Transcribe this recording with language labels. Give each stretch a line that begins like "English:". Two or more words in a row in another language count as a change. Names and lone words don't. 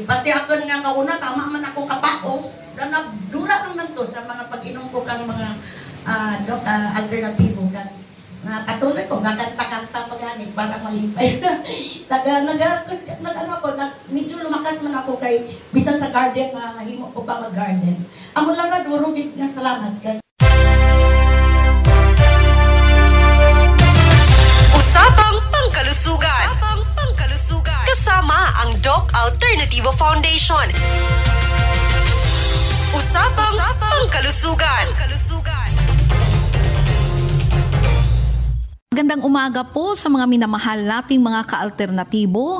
Hiligaynon: Pati ako nga kauna, tama man ako kapaos, na dura naman to sa mga pag-inom ko kang mga alternatibo. Na patuloy ko, gaganta-kanta pa gani para malipay. Medyo lumakas man ako kay bisan sa garden na himo ko pa mag-garden. Amo lang na duro gid nga salamat kay
Filipino: Usapang Pangkalusugan. Kasama ang Doc Alternativo Foundation. Usapang Pangkalusugan. Magandang umaga po sa mga minamahal nating mga ka-alternatibo.